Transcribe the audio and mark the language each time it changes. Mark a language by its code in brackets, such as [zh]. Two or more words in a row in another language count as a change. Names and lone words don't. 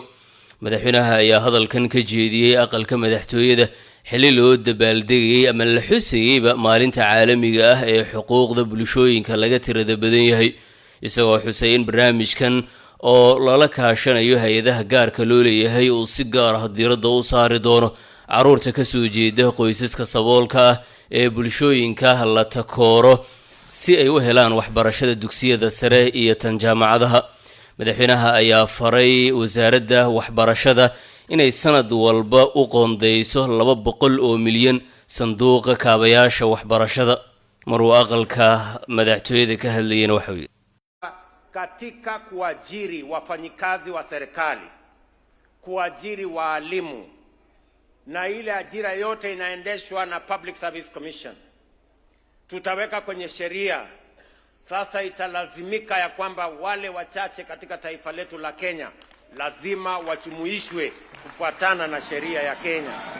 [so] madaxweynaha ayaa hadalkan ka jeediyay aqalka madaxtooyada xilli loo dabaaldegay ama la xusayay maalinta caalamiga ah ee xuquuqda bulshooyinka laga tirada badan yahay, isagoo xusay in barnaamijkan oo lala kaashanayo hay'adaha gaarka loo leeyahay uu si gaar ah diiradda u saari doono caruurta ka soo jeeda qoysaska saboolka ah ee bulshooyinka la takooro si ay u helaan waxbarashada dugsiyada sare iyo tan jaamacadaha. madaxweynaha ayaa faray wasaaradda waxbarashada inay sanad walba u qoondeyso 200 milyan sanduuqa kaabayaasha waxbarashada. maruu aqalka madaxtooyada ka hadlayeen waxa uu [sw] katika kuajiri wafanyikazi wa serikali, kuajiri walimu, na ile ajira yote inaendeshwa na Public Service Commission. Tutaweka kwenye sheria sasa, italazimika ya kwamba wale wachache katika taifa letu la Kenya lazima wajumuishwe kufuatana na sheria ya Kenya.